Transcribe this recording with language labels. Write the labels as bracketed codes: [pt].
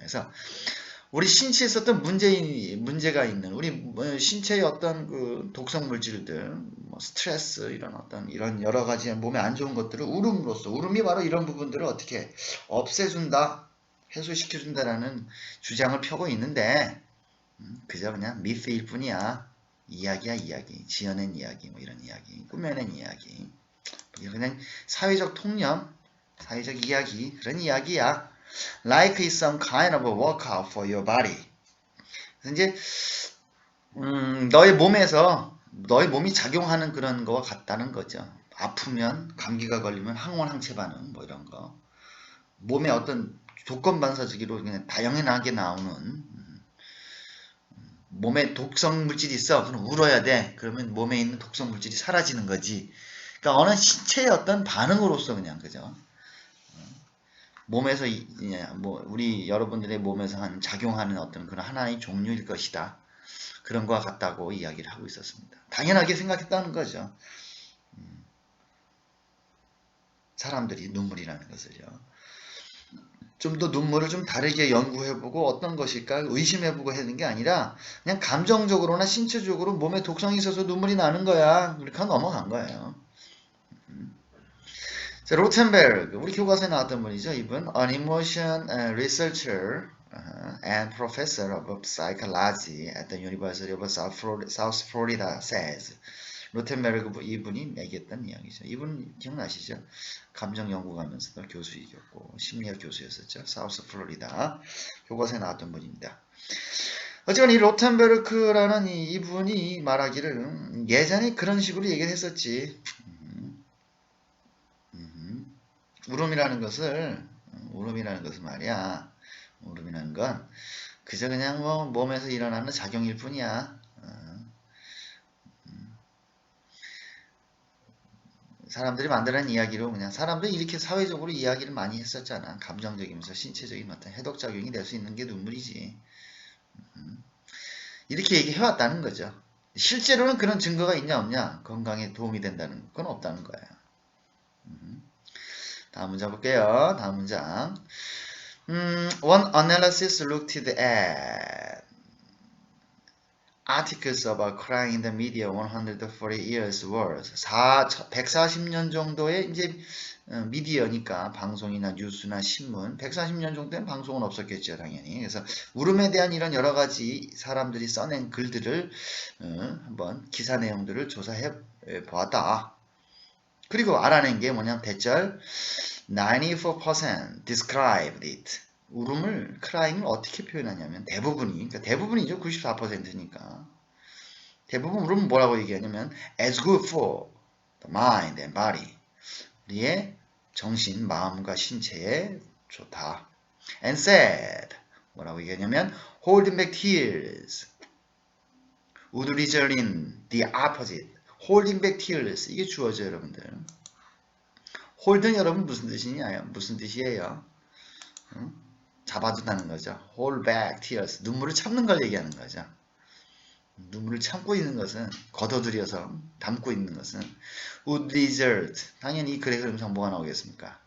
[ko] 그래서 우리 신체에 어떤 문제가 있는 우리 신체의 어떤 그 독성 물질들, 스트레스 이런 여러 가지 몸에 안 좋은 것들을 울음으로써 울음이 바로 이런 부분들을 어떻게 없애준다, 해소시켜준다라는 주장을 펴고 있는데 그저 그냥 미스일 뿐이야. 이야기야 이야기, 지어낸 이야기, 이런 이야기, 꾸며낸 이야기, 그냥 사회적 통념, 사회적 이야기 그런 이야기야. [en] Like is some kind of a workout for your body. [ko] 그래서 이제 너의 몸이 작용하는 그런 거와 같다는 거죠. 아프면 감기가 걸리면 항원항체 반응 이런 거. 몸에 어떤 조건 반사적으로 그냥 다양하게 나오는 몸에 독성 물질이 있어. 그럼 울어야 돼. 그러면 몸에 있는 독성 물질이 사라지는 거지. 그러니까 어느 신체의 어떤 반응으로서 그냥 그죠. 몸에서 우리 여러분들의 몸에서 작용하는 어떤 그런 하나의 종류일 것이다. 그런 거와 같다고 이야기를 하고 있었습니다. 당연하게 생각했다는 거죠. 사람들이 눈물이라는 것을요. 좀 더 눈물을 좀 다르게 연구해보고 어떤 것일까 의심해보고 하는 게 아니라 그냥 감정적으로나 신체적으로 몸에 독성이 있어서 눈물이 나는 거야. 그렇게 하고 넘어간 거예요. 자, 로텐베르그, 우리 교과서에 나왔던 분이죠. 이분, [en] an emotion researcher and professor of psychology at the University of South Florida says. [ko] 로텐베르그 이분이 얘기했던 이야기죠. 이분 기억나시죠? 감정 연구가면서도 교수이었고 심리학 교수였었죠. 사우스 플로리다 교과서에 나왔던 분입니다. 어쨌건 이 로텐베르크라는 이분이 말하기를 예전에 그런 식으로 얘기를 했었지. 울음이라는 것은 말이야. 울음이라는 건 그저 그냥 몸에서 일어나는 작용일 뿐이야. 사람들이 만들어낸 이야기로 그냥 사람들이 이렇게 사회적으로 이야기를 많이 했었잖아. 감정적이면서 신체적인 어떤 해독작용이 될 수 있는 게 눈물이지. 이렇게 얘기해왔다는 거죠. 실제로는 그런 증거가 있냐 없냐, 건강에 도움이 된다는 건 없다는 거예요. 다음 문장 볼게요. 다음 문장. [en] One analysis looked at articles about crying in the media 140 years worth. [ko] 140년 정도의 이제 미디어니까 방송이나 뉴스나 신문 140년 정도는 방송은 없었겠죠 당연히. 그래서 울음에 대한 이런 여러 가지 사람들이 써낸 글들을 한번 기사 내용들을 조사해 보았다. 그리고 알아낸 게 뭐냐면 대절 94% [en] described it. [ko] 울음을, crying을 어떻게 표현하냐면 그러니까 대부분이죠. 94%니까. 대부분 울음은 뭐라고 얘기하냐면 [en] as good for the mind and body. [ko] 우리의 정신, 마음과 신체에 좋다. [en] And said [ko] 뭐라고 얘기하냐면 [en] holding back tears would result in the opposite. holding back tears [ko] 이게 주어져 여러분들. hold는 여러분 무슨 뜻이냐요? 무슨 뜻이에요? 잡아둔다는 거죠. [en] hold back tears [ko] 눈물을 참는 걸 얘기하는 거죠. 눈물을 참고 있는 것은 걷어들여서 담고 있는 것은 [en] would result [ko] 당연히 그래 그럼 정보가 나오겠습니까?